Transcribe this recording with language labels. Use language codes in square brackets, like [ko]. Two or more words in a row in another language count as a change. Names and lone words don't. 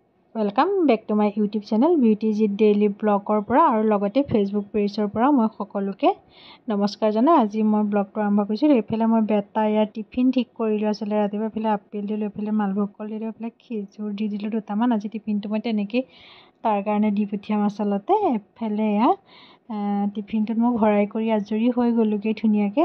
[en] welcome back to my YouTube channel [as] बिउटीजिट डेली ब्लगर পৰা আৰু লগতে ফেসবুক পেজৰ পৰা মই সকলোকে নমস্কাৰ জনাই আজি মই ব্লগটো আৰম্ভ কৰিছো। এফালে মই বেটা ইয়াৰ টিফিন ঠিক কৰিলো আসলে ৰাতিপুৱা এফালে আপেল দিলো, এফালে মালভোগ কল দিলো, এফালে খেজুৰ দি দিলো দুটামান। আজি টিফিনটো মই তেনেকৈ তাৰ কাৰণে দি পঠিয়াম আচলতে। এফালে টিফিনটোত মই ভৰাই কৰি আজৰি হৈ গ'লোগৈ ধুনীয়াকৈ।